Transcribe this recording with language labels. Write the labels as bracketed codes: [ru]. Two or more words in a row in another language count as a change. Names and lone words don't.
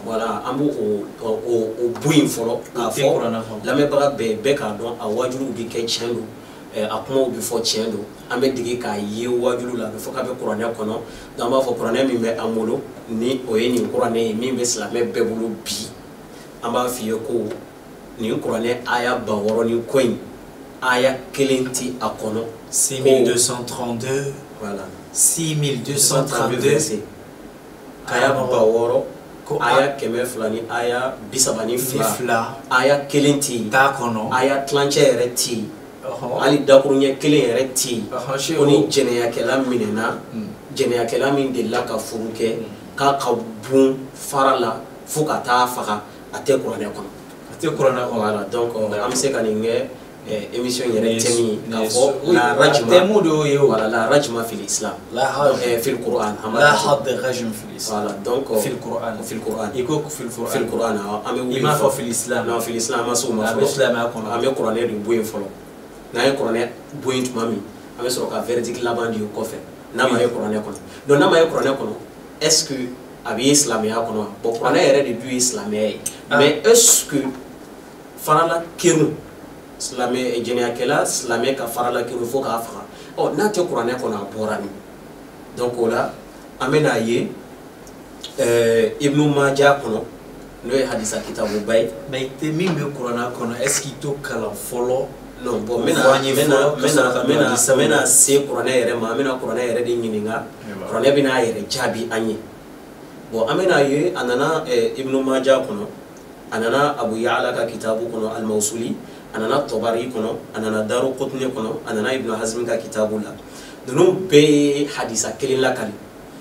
[bm] voilà an b'o o bo in fɔlɔ k'a fɔ lamɛnbaga bɛɛ k'a dɔn a wajibiw bɛ kɛ tiɲɛ don a kumaw bɛ fɔ tiɲɛ don an bɛ dege k'a ye wajibiw la a bɛ fɔ k'a bɛ kuranɛ kɔnɔ donc an b'a fɔ kuranɛ min bɛ an bolo ni o ye nin kuranɛ ye min bɛ silamɛ bɛɛ bolo bi an b'a f'i ye ko nin kuranɛ aya 600 ni kɔ in aya kelen tɛ a kɔnɔ 6232 [fr] voilà 6232 [bm] aya 600 ko aya 200 ni aya 32 aya kelen tɛ t'a kɔnɔ aya tilancɛ yɛrɛ tɛ yen hali dakuruɲɛ kelen yɛrɛ tɛ yen ko ni jɛnɛyakɛla minɛna jɛnɛyakɛla min delila ka furu kɛ k'a ka bon fara la fo ka taa faga a tɛ kuranɛ kɔnɔ [fr] voilà donc [bm] an bɛ se ka nin kɛ émission yɛrɛ thème ye k'a fɔ [ar] لا رجمة [bm] voilà [ar] لا رجمة في الإسلام في القرآن لا حد رجم في الإسلام [fr] voilà donc [ar] في القرآن [bm] i ko [ar] في القرآن [bm] an bɛ wuli i m'a fɔ [ar] في الإسلام [bm] non [ar] في الإسلام [bm] an ma se o ma fɔlɔ an bɛ kuranɛ de bɔ yen fɔlɔ n'an ye kuranɛ bɔ yen tuma min an bɛ sɔrɔ ka verdict laban di o kɔfɛ n'a ma ye kuranɛ kɔnɔ donc n'a ma ye kuranɛ kɔnɔ [fr] est-ce que [bm] a bɛ ye silamɛya kɔnɔ wa bon kuranɛ yɛrɛ de dun ye silamɛya ye [fr] mais est-ce que [bm] farala kɛru silamɛ jɛnɛyakɛla silamɛ ka farala kɛru fo k'a faga n'a tɛ kuranɛ kɔnɔ a bɔra min donc o la an bɛ n'a ye Ibnu Maja kɔnɔ n'o ye hadisa kitabuba ye mais min bɛ kuranɛ kɔnɔ [fr] est-ce que [bm] i t'o kalan fɔlɔ. non bon n bɛna se kuranɛ yɛrɛ ma an bɛna kuranɛ yɛrɛ de ɲininka kuranɛ bɛna a yɛrɛ jaabi an ye bon an bɛna ye a nana Ibnu Maja kɔnɔ a nana Abu Ya'la ka kitabu kɔnɔ al-Mawsuli a nana Tabari kɔnɔ a nana Daruqutni kɔnɔ a nana Ibnu Hazm ka kitabu la ninnu bɛɛ ye hadisa kelen lakali